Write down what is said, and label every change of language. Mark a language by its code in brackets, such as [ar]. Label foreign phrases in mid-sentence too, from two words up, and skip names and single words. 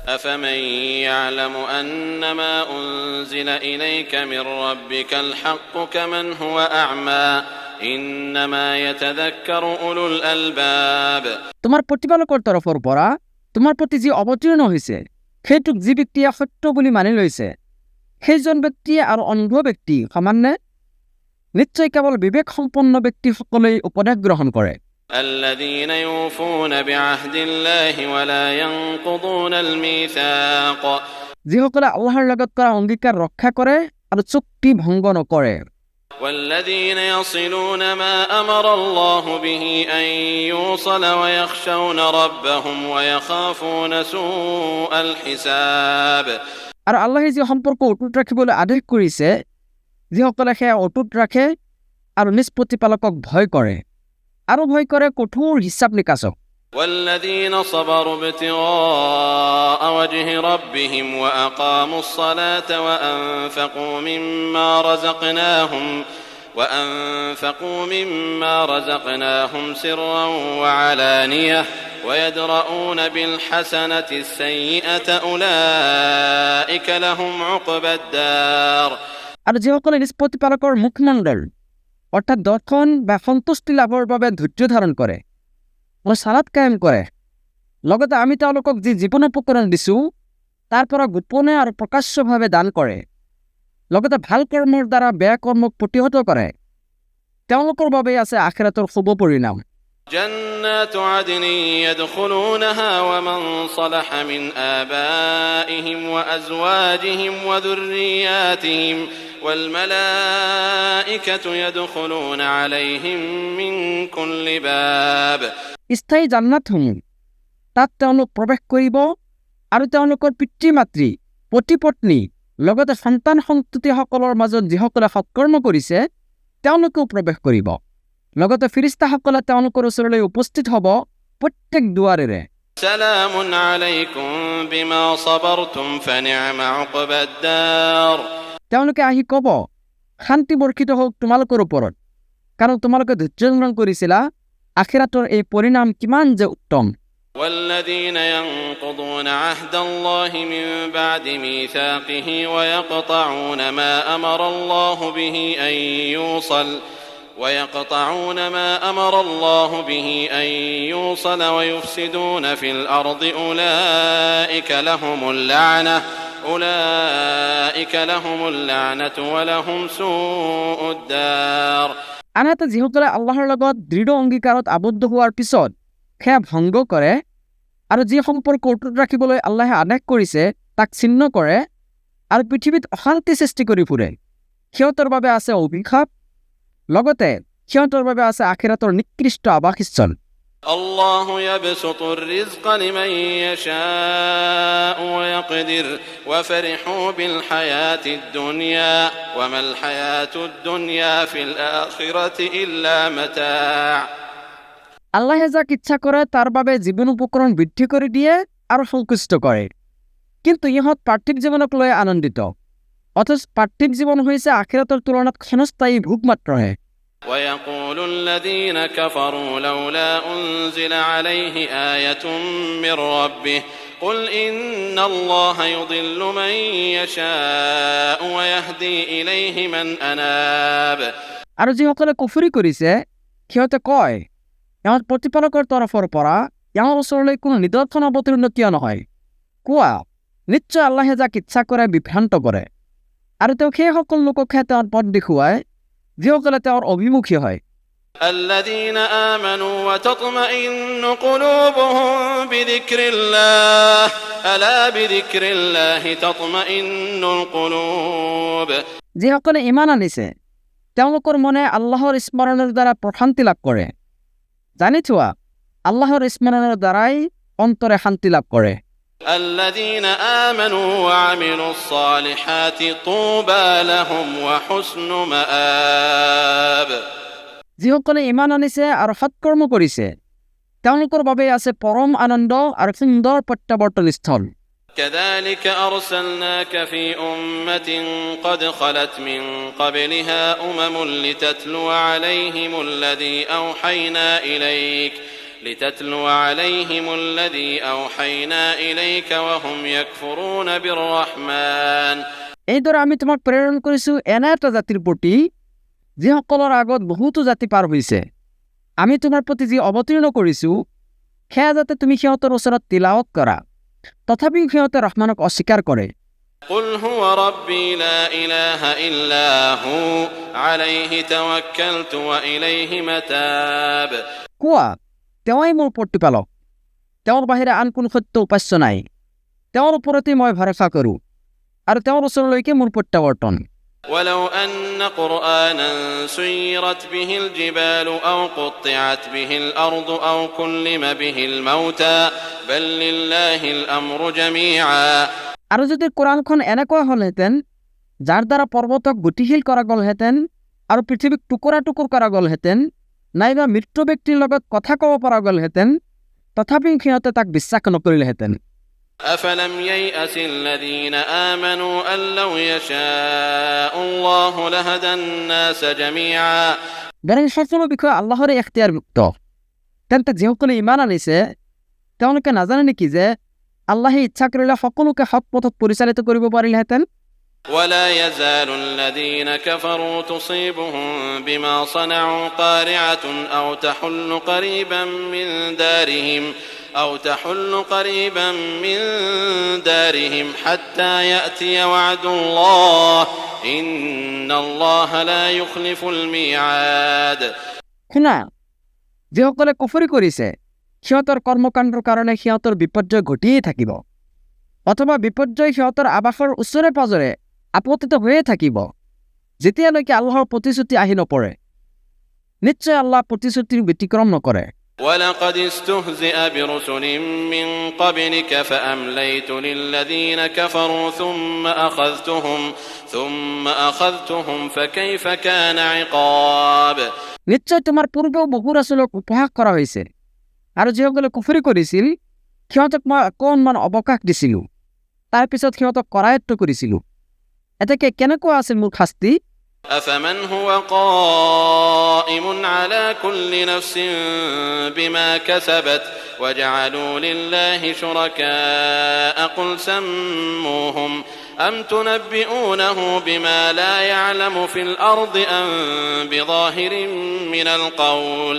[ar] أفمن يعلم أنما أنزل إليك من ربك الحق كمن هو أعمى إنما يتذكر أولو الألباب [as] তোমার প্ৰতিপালকৰ তৰফৰ পৰা তোমাৰ প্ৰতি যি অৱতীৰ্ণ হৈছে সেইটোক যি ব্যক্তিয়ে সত্য বুলি মানি লৈছে সেইজন ব্যক্তিয়ে আৰু অন্ধ ব্যক্তি সমানে নিশ্চয় কেৱল বিবেক সম্পন্ন ব্যক্তিসকলেই উপদেশ গ্ৰহণ কৰে [ar] الذين يوفون بعهد الله ولا ينقضون الميثاق [as] যিসকলে আল্লাহৰ লগত কৰা অংগীকাৰ ৰক্ষা কৰে আৰু চুক্তি ভংগ নকৰে [ar] والذين يصلون ما أمر الله به أن يوصل ويخشون ربهم ويخافون سوء الحساب [as] আৰু আল্লাহে যি সম্পৰ্ক অটুট ৰাখিবলৈ আদেশ কৰিছে যিসকলে সেয়া অটুট ৰাখে আৰু নিজ প্ৰতিপালকক ভয় কৰে আৰু ভয় কৰে কঠোৰ হিচাপ নিকাচক [ar] والذين صبروا ابتغاء وجه ربهم وأقاموا الصلاة وأنفقوا مما رزقناهم سرا وعلانية ويدرؤون بالحسنة السيئة أولئك لهم عقبى الدار [as] আৰু যিসকলে নিজ প্ৰতিপালকৰ মুখমণ্ডল অৰ্থাৎ দৰ্শন বা সন্তুষ্টি লাভৰ বাবে ধৈৰ্য ধাৰণ কৰে আৰু সালাত কায়েম কৰে লগতে আমি তেওঁলোকক যি জীৱন উপকৰণ দিছোঁ তাৰ পৰা গোপনে আৰু প্ৰকাশ্যভাৱে দান কৰে লগতে ভাল কৰ্মৰ দ্বাৰা বেয়া কৰ্মক প্ৰতিহত কৰে তেওঁলোকৰ বাবে আছে আখিৰাতৰ শুভ পৰিণাম [ar] جنات عدن يدخلونها ومن صلح من آبائهم وأزواجهم وذرياتهم والملائكة يدخلون عليهم من كل باب [as] স্থায়ী জান্নাতসমূহ তাত তেওঁলোক প্ৰৱেশ কৰিব আৰু তেওঁলোকৰ পিতৃ মাতৃ পতি পত্নী লগতে সন্তান সন্ততিসকলৰ মাজত যিসকলে সৎকৰ্ম কৰিছে তেওঁলোকেও প্ৰৱেশ কৰিব লগতে ফিৰিস্তাসকলে তেওঁলোকৰ ওচৰলৈ উপস্থিত হ'ব প্ৰত্যেক দুৱাৰেৰে [ar] سلام عليكم بما صبرتم فنعم عقبى الدار [as] তেওঁলোকে আহি ক'ব শান্তি বৰ্ষিত হওক তোমালোকৰ ওপৰত কাৰণ তোমালোকে ধৈৰ্য ধাৰণ কৰিছিলা আখিৰাতৰ এই পৰিণাম কিমান যে উত্তম [ar] والذين ينقضون عهد الله من بعد ميثاقه ويقطعون ما أمر الله به أن يوصل ويفسدون في الأرض أولئك لهم اللعنة ولهم سوء الدار [as] আনহাতে যিসকলে আল্লাহৰ লগত দৃঢ় অংগীকাৰত আবদ্ধ হোৱাৰ পিছত সেয়া ভংগ কৰে আৰু যি সম্পৰ্ক অটুট ৰাখিবলৈ আল্লাহে আদেশ কৰিছে তাক ছিন্ন কৰে আৰু পৃথিৱীত অশান্তি সৃষ্টি কৰি ফুৰে সিহঁতৰ বাবে আছে অভিশাপ লগতে সিহঁতৰ বাবে আছে আখিৰাতৰ নিকৃষ্ট আৱাসস্থল [ar] الله يبسط الرزق لمن يشاء ويقدر وفرحوا بالحياة الدنيا وما الحياة الدنيا في الآخرة إلا متاع [as] আল্লাহে যাক ইচ্ছা কৰে তাৰ বাবে জীৱন উপকৰণ বৃদ্ধি কৰি দিয়ে আৰু সন্তুষ্ট কৰে কিন্তু ইহঁত পাৰ্থিৱ জীৱনক লৈ আনন্দিত অথচ পাৰ্থিৱ জীৱন হৈছে আখিৰাতৰ তুলনাত ক্ষণস্থায়ী ভোগ মাত্ৰহে [ar] ويقول الذين كفروا لولا أنزل عليه آية من ربه قل إن الله يضل من يشاء ويهدي إليه من أناب [as] আৰু যিসকলে কুফৰি কৰিছে সিহঁতে কয় ইয়াৰ প্ৰতিপালকৰ তৰফৰ পৰা ইয়াৰ ওচৰলৈ কোনো নিদৰ্শন অৱতীৰ্ণ কিয় নহয় কোৱা নিশ্চয় আল্লাহে যাক ইচ্ছা কৰে বিভ্ৰান্ত কৰে আৰু তেওঁ সেই সকলো লোককহে তেওঁৰ পথ দেখুৱায় যিসকলে তেওঁৰ অভিমুখী হয় [ar] الذين آمنوا وتطمئن قلوبهم بذكر الله ألا بذكر الله تطمئن القلوب [as] যিসকলে ঈমান আনিছে তেওঁলোকৰ মনে আল্লাহৰ স্মৰণৰ দ্বাৰা প্ৰশান্তি লাভ কৰে জানি থোৱা আল্লাহৰ স্মৰণৰ দ্বাৰাই অন্তৰে শান্তি লাভ কৰে [ar] الذين آمنوا وعملوا الصالحات طوبى لهم وحسن مآب [as] যিসকলে ঈমান আনিছে আৰু সৎকৰ্ম কৰিছে তেওঁলোকৰ বাবে আছে পৰম আনন্দ আৰু সুন্দৰ প্ৰত্যাৱৰ্তন স্থল [ar] كذلك أرسلناك في أمة قد خلت من قبلها أمم لتتلو عليهم الذي أوحينا إليك لتتلو عليهم الذي أوحينا إليك وهم يكفرون بالرحمن [as] এইদৰে আমি তোমাক প্ৰেৰণ কৰিছোঁ এনে এটা জাতিৰ প্ৰতি যিসকলৰ আগত বহুতো জাতি পাৰ হৈছে আমি তোমাৰ প্ৰতি যি অৱতীৰ্ণ কৰিছোঁ সেয়া যাতে তুমি সিহঁতৰ ওচৰত তিলাৱত কৰা তথাপিও সিহঁতে ৰহমানক অস্বীকাৰ কৰে [ar] قل هو ربي لا إله إلا هو عليه توكلت وإليه متاب [as] কোৱা তেওঁই মোৰ প্ৰতিপালক তেওঁৰ বাহিৰে আন কোনো সত্য উপাস্য নাই তেওঁৰ ওপৰতে মই ভৰসা কৰোঁ আৰু তেওঁৰ ওচৰলৈকে মোৰ প্ৰত্যাৱৰ্তন [ar] ولو أن قرآنا سيرت به الجبال أو قطعت به الأرض أو كلم به الموتى بل لله الأمر جميعا [as] আৰু যদি কোৰাণখন এনেকুৱা হ'লহেঁতেন যাৰ দ্বাৰা পৰ্বতক গতিশীল কৰা গ'লহেঁতেন আৰু পৃথিৱীক টুকুৰা টুকুৰ কৰা গ'লহেঁতেন নাইবা মৃত্যু ব্যক্তিৰ লগত কথা ক'ব পৰা গ'লহেঁতেন তথাপিও সিহঁতে তাক বিশ্বাস নকৰিলেহেঁতেন [ar] أفلم ييأس الذين آمنوا أن لو يشاء الله لهدى الناس جميعا [as] বেৰেং সকলো বিষয়ে আল্লাহৰে এখতিয়াৰভুক্ত তেন্তে যিসকলে ইমান আনিছে তেওঁলোকে নাজানে নেকি যে আল্লাহে ইচ্ছা কৰিলে সকলোকে সৎ পথত পৰিচালিত কৰিব পাৰিলেহেঁতেন [ar] ولا يزال الذين كفروا تصيبهم بما صنعوا قارعة أو تحل قريبا من دارهم حتى يأتي وعد الله إن الله لا يخلف الميعاد [as] শুনা যিসকলে কুফৰি কৰিছে সিহঁতৰ কৰ্মকাণ্ডৰ কাৰণে সিহঁতৰ বিপৰ্যয় ঘটিয়েই থাকিব অথবা বিপৰ্যয় সিহঁতৰ আৱাসৰ ওচৰে পাজৰে আপতিত হৈয়ে থাকিব যেতিয়ালৈকে আল্লাহৰ প্ৰতিশ্ৰুতি আহি নপৰে নিশ্চয় আল্লাহ প্ৰতিশ্ৰুতিৰ ব্যতিক্ৰম নকৰে [ar] ولقد استهزئ برسل من قبلك فأمليت للذين كفروا ثم أخذتهم فكيف كان عقاب [as] নিশ্চয় তোমাৰ পূৰ্বেও বহু ৰাসূলক উপহাস কৰা হৈছে আৰু যিসকলে কুফৰি কৰিছিল সিহঁতক মই অকণমান অৱকাশ দিছিলোঁ তাৰ পিছত সিহঁতক কৰায়ত্ব কৰিছিলোঁ এতেকে কেনেকুৱা আছিল মোৰ শাস্তি [ar] أفمن هو قائم على كل نفس بما كسبت وجعلوا لله شركاء قل سموهم أم تنبئونه بما لا يعلم في الأرض أم بظاهر من القول